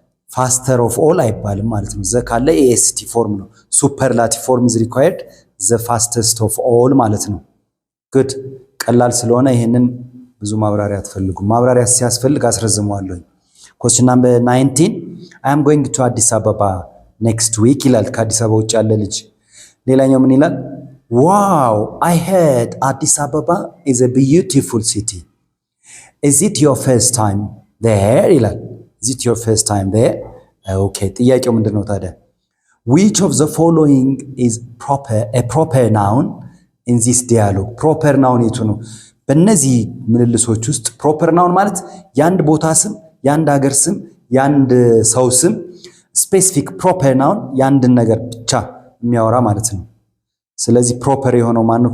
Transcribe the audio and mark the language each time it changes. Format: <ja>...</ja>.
<en>ፋስተር ኦፍ ኦል</en> <am>አይባልም ማለት ነው። ዘ ካለ ኤኤስቲ ፎርም ነው።</am> <en>ሱፐርላቲቭ ፎርም ኢዝ ሪኳየርድ ዘ ፋስተስት ኦፍ ኦል</en> <am>ማለት ነው። ጉድ ቀላል ስለሆነ ይሄንን ብዙ ማብራሪያ አትፈልጉም። ማብራሪያ ሲያስፈልግ አስረዝመዋለሁ። ኮስችን ናምበር 19</am> <en>I am going to</en> <am>አዲስ አበባ</am> <en>next week</en> <am>ይላል። ከአዲስ አበባ ውጭ ያለ ልጅ። ሌላኛው ምን ይላል?</am> <en>Wow, I heard Addis Ababa is a beautiful city. Is it your first time there?</en> <am>ይላል።</am> <en>Is it your first time there?</en> <am>Okay, ጥያቄው ምንድነው ታዲያ?</am> <en>Which of the following is a proper noun in this dialogue?</en> <am>Proper noun የቱ ነው? በእነዚህ ምልልሶች ውስጥ proper noun ማለት የአንድ ቦታ ስም፣ የአንድ ሀገር ስም፣ የአንድ ሰው ስም ስፔሲፊክ proper noun የአንድን ነገር ብቻ የሚያወራ ማለት ነው። ስለዚህ ፕሮፐር የሆነው ማን ነው?</am>